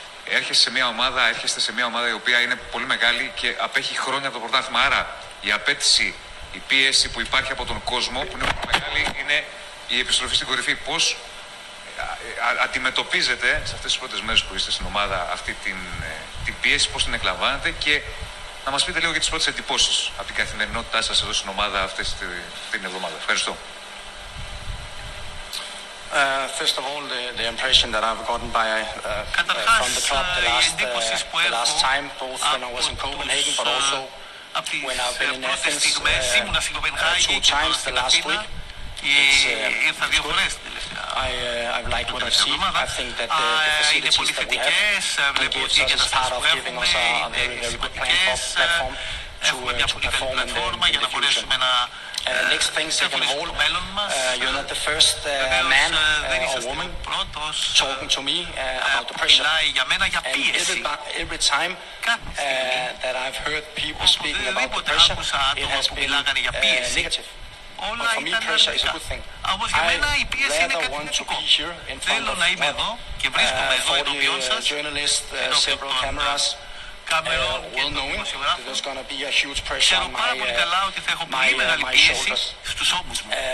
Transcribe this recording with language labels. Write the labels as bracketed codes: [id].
[el] Έρχεστε σε μια ομάδα η οποία είναι πολύ μεγάλη και απέχει χρόνια το πρωτάθλημα, άρα η απέτηση, η πίεση που υπάρχει από τον κόσμο που είναι πολύ μεγάλη, είναι η επιστροφή στην κορυφή. Πώς αντιμετωπίζετε σε αυτές τις πρώτες μέρες που είστε στην ομάδα αυτή την πίεση, πώς την εκλαμβάνετε και να μας πείτε λίγο για τις πρώτες εντυπώσεις από την καθημερινότητά σας εδώ στην ομάδα αυτές την εβδομάδα. Ευχαριστώ. [en] First of all, the impression that I've gotten by from the club the last time, both when I was in Copenhagen, but also when I've been in Athens two times the last week. I've liked what I've seen. I think that the facilities that we have can give us as part of giving us a very, very good platform to perform in the future. Next thing, second of all, you're not the first man or woman talking to me about the pressure. Every time that I've heard people speaking about the pressure, it has been negative. But for me, pressure is a good thing. I rather want to be here in front of 40 journalists, several cameras, [el] Καμερών και των δημοσιογράφων. Ξέρω πάρα πολύ καλά ότι θα έχω πολύ μεγάλη πίεση στους ώμους μου.